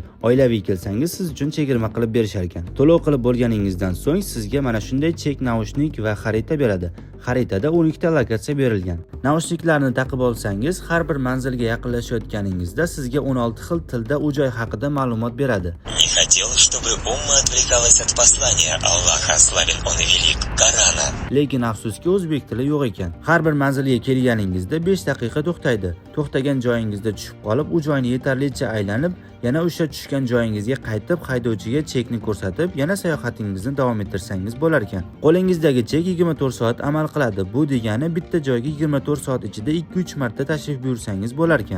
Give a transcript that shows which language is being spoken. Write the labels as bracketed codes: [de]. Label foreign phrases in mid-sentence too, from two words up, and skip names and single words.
[uz] Oilaviy kelsangiz siz uchun chegirma qilib berishar ekan. To'lov qilib bo'lganingizdan so'ng sizga mana shunday chek naushnik va xarita beradi. Xaritada 12 ta lokatsiya berilgan. Naushniklarni taqib olsangiz, har bir manzilga yaqinlashayotganingizda sizga 16 xil tilda u joy haqida ma'lumot beradi. [ru] Не хотел, чтобы умма отвлекалась от послания Аллаха, славен он велик, Корана. [uz] Lekin afsuski o'zbek tili yo'q ekan. Har bir manzilga kelganingizda 5 daqiqa to'xtaydi. To'xtagan joyingizda tushib qolib, u joyni yetarlicha aylanib, yana o'sha tushgan joyingizga qaytib, haydovchiga chekni ko'rsatib, yana sayohatingizni davom ettirsangiz bo'lar ekan. Qo'lingizdagi chek 24 soat amal qiladi. Bu degani bitta joyga 24 soat ichida 2-3 marta tashrif buyursangiz bo'lar ekan.